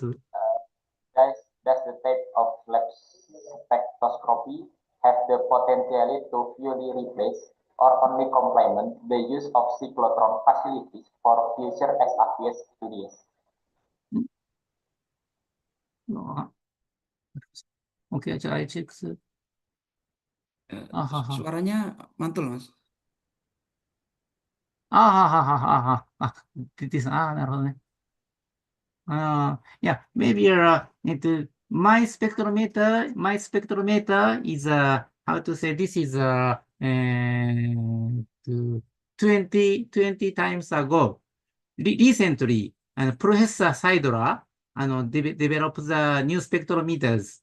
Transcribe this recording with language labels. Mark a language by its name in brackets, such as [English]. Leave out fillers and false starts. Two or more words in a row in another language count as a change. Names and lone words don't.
[English] Does the type of lab spectroscopy have the potential to purely replace or only complement the use of cyclotron facilities for future XAFS studies? Oke, I check. [Indonesian] Suaranya mantul, Mas. [English] This, [Japanese] なるほどね。Yeah, [English] maybe my spectrometer is how to say this is 20 times ago. Recently, Professor Seidler developed the new spectrometers.